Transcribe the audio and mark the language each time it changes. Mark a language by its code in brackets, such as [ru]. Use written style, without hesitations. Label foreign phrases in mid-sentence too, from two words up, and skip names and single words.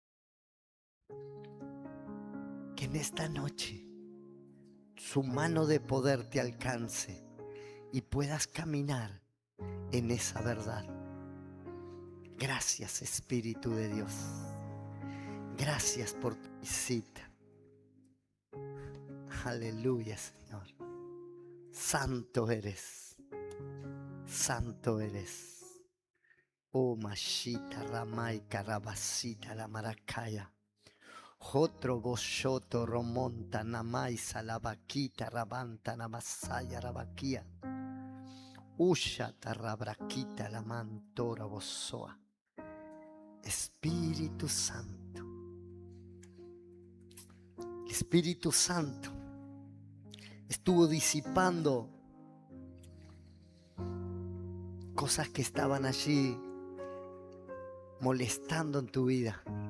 [es] Que en esta noche su mano de poder te alcance y puedas caminar en esa verdad. Gracias, Espíritu de Dios. Gracias por tu visita. Aleluya, Señor. Santo eres. Santo eres. Oh, Mashita, Ramay, Karabasita, la Maracaya. Jotro, Boshoto, Romonta, Namay, Salabaquita, Rabanta, Namasaya, Rabaquía. Ushata, Rabraquita, la Mantora, Bosoa. Espíritu Santo. El Espíritu Santo estuvo disipando cosas que estaban allí molestando en tu vida.